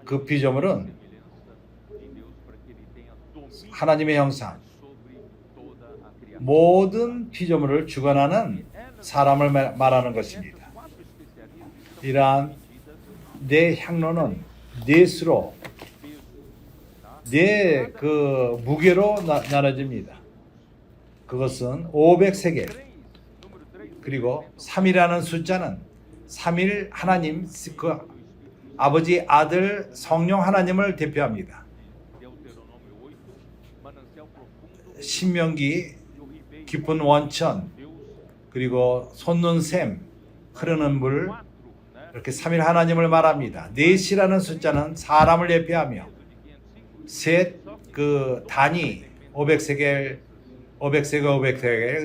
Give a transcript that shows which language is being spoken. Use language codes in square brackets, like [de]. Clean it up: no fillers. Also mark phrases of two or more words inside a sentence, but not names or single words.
[ko] 그 피조물은 [pt] e semelhança de Deus para que ele tenha domínio [ko] 하나님의 형상, [pt] sobre toda a criatura. [ko] 모든 피조물을 주관하는 사람을 말하는 것입니다. 4 especiarias 이러한 medidas 네 향로는 넷으로 네 그 무게로 나눠집니다. 그것은 500세겔 3, número 3, 그리고 3이라는 숫자는 3일 하나님 그 아버지 아들 성령 하나님을 대표합니다. [pt] Deuteronômio 8, manancial profundo [ko] 신명기 [pt] e o ribeiro [ko] 깊은 원천 Deus 그리고 솟는 샘 흐르는 물 4, né? 이렇게 3일 하나님을 말합니다. 넷이라는 숫자는 사람을 대표하며 De 505. 셋 그 단위 500세겔 500세계, 500세계.